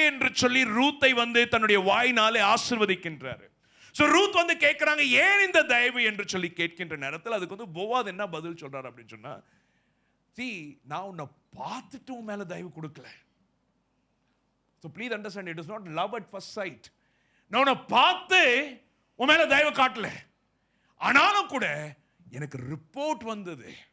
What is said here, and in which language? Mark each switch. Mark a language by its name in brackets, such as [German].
[Tamil] என்று சொல்லி ரூத்தை தன்னுடைய வாயினாலே ஆசீர்வதிக்கின்றார். சோ ரூத் கேட்கறாங்க, ஏன் இந்த தயவு என்று சொல்லி கேட்கின்ற நேரத்தில் அதுக்கு போவாஸ் என்ன பதில் சொல்றாரு அப்படின்னு சொன்னா, நான் உன்னை பார்த்துட்டு உன் மேல தயவு கொடுக்கல. [English] So please understand, it is not love at first sight. [Tamil] நான் உன்னை பார்த்து உன் மேல தயவு காட்டல, ஆனாலும் கூட எனக்கு ரிப்போர்ட் வந்தது.